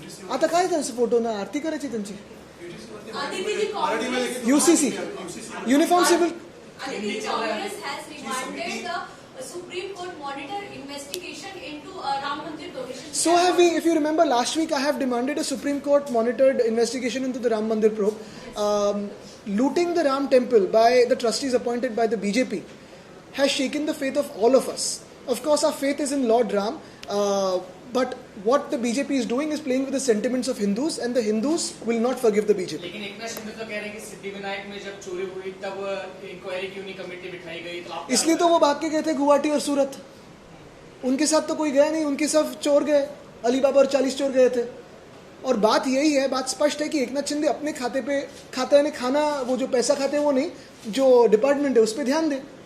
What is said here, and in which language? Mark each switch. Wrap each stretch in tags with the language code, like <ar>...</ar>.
<mr>आता काय त्यांचे फोटो ना आरती करायची त्यांची.</mr> <en>Aditi Congress UCC, Uniform Civil. Aditi Congress has remanded the Supreme Court monitor investigation into Ram Mandir donation. So have we. If you remember, last week I have demanded a Supreme Court monitored investigation into the Ram Mandir probe. Looting the Ram temple by the trustees appointed by the BJP has shaken the faith of all of us. Of course, our faith is in Lord Ram, but what the BJP is doing is playing with the sentiments of Hindus, and the Hindus will not forgive the BJP.</en> <hi>लेकिन एकनाथ शिंदे तो कह रहे हैं कि सिद्धिविनायक में जब चोरी हुई तब इंक्वायरी क्यों नहीं कमेटी बिठाई गई, तो आप इसलिए तो वो भाग के गए थे गुवाहाटी और सूरत. उनके साथ तो कोई गया नहीं, उनके सब चोर गए, अलीबाबा और 40 चोर गए थे. और बात यही है, बात स्पष्ट है कि एकनाथ शिंदे अपने खाते पे खाता यानी खाना, वो जो पैसा खाते हैं वो नहीं, जो डिपार्टमेंट है उस पर ध्यान दें.</hi>